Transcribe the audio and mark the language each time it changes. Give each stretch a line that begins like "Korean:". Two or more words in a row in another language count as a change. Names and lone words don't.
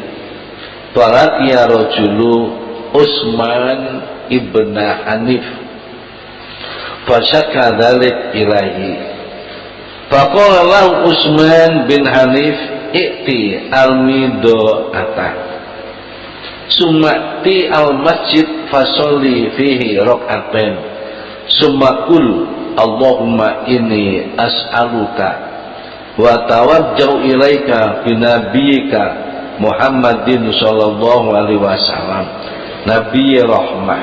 Arabic: فلقي الرجل عثمان بن حنيف فشكا ذلك إليه. فقال له عثمان بن حنيف ائت الميضأة ثم ائت المسجد فصل فيه ركعتين ثم قل اللهم إني أسألك وأتوجه إليك بنبيك محمد صلى الله عليه وسلم نبي رحمة.